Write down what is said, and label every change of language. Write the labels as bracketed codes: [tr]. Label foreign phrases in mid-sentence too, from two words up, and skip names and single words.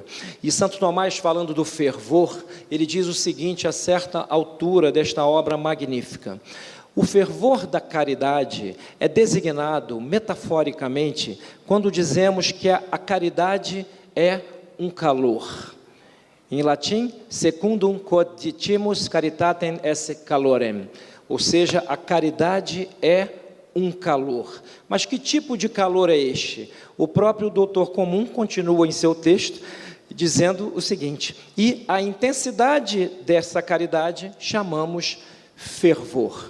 [pt] E Santo Tomás, falando do fervor, ele diz o seguinte, a certa altura desta obra magnífica: o fervor da caridade é designado, metaforicamente, quando dizemos que a caridade é um calor. Em latim, [la] secundum quod ditimus caritatem esse calorem, [pt] ou seja, a caridade é um calor. Mas que tipo de calor é este? O próprio doutor comum continua em seu texto, dizendo o seguinte: e a intensidade dessa caridade chamamos fervor.